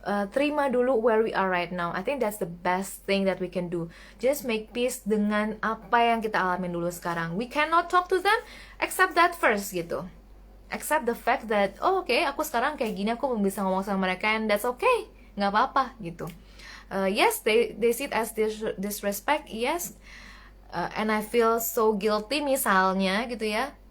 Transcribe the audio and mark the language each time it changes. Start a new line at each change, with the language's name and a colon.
Indonesian: Terima dulu
English: where we are right now. I think that's the best thing that we can do. Just make peace
Indonesian: dengan apa yang kita alamin dulu sekarang.
English: We cannot talk to them, accept that first gitu. Accept the fact that, oh oke,
Indonesian: aku sekarang kayak gini, aku belum bisa ngomong sama mereka,
English: and that's okay,
Indonesian: nggak apa-apa gitu.
English: Yes, they see it as disrespect, yes, and I feel so guilty
Indonesian: misalnya gitu ya.